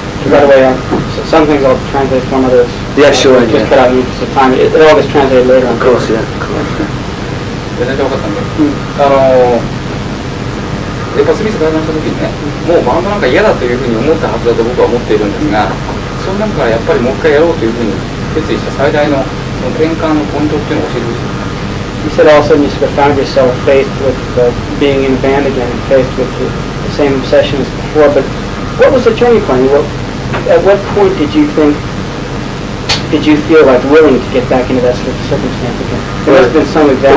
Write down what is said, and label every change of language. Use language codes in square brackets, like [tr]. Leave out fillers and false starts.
[en] By the way, some things I'll translate from others. Yeah, sure. Just cut out in the interest of time. It all gets translated later. Of course, yeah. Of course. [ja] 全然分かったんで、やっぱスミスが解散した時にね、もうバンドなんか嫌だというふうに思ったはずだと僕は思っているんですが、その中からやっぱりもう一回やろうというふうに決意した最大のその転換のポイントっていうのを教えてほしいです。 [en] you said all of a sudden you sort of found yourself faced with being in a band again and faced with the same obsession as before. But what was the turning point? At what point did you feel like willing to get back into that sort of circumstance again? There must have been some exact.